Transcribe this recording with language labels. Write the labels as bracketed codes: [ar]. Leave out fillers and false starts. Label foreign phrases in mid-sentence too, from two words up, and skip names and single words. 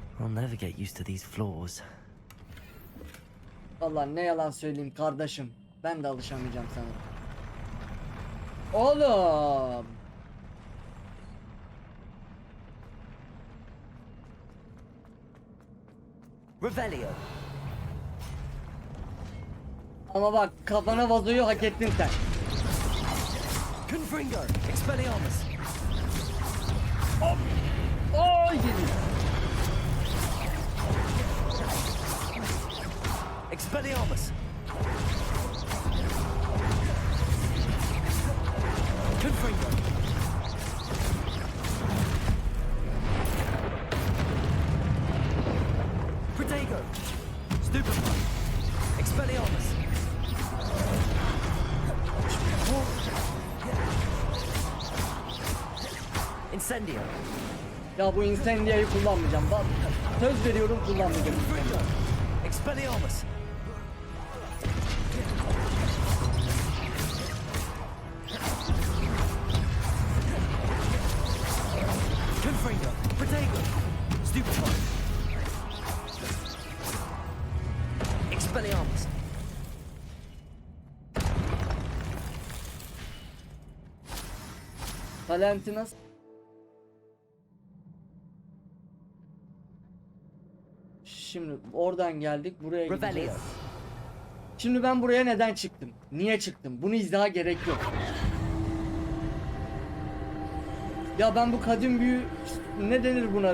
[en] never get used to these floors. [tr] Vallahi ne yalan söyleyeyim kardeşim. Ben de alışamayacağım sanırım. Oğlum. Revelio. Ama bak kafana vazoyu hak ettin sen. Confringo. Expelliarmus. Oy gidi. Expelliarmus. Confringo. Protego. Stupefy. Expelliarmus. Incendio. Ya bu incendia'yı kullanmayacağım. Bak söz veriyorum kullanmayacağım. Expelliarmus. Confringo. Protego. Stupefy. Expelliarmus. Valentinas. Şimdi oradan geldik buraya gideceğiz. Şimdi ben buraya neden çıktım? Niye çıktım? Bunu izah gerek yok. Ya ben bu kadim büyü ne denir buna?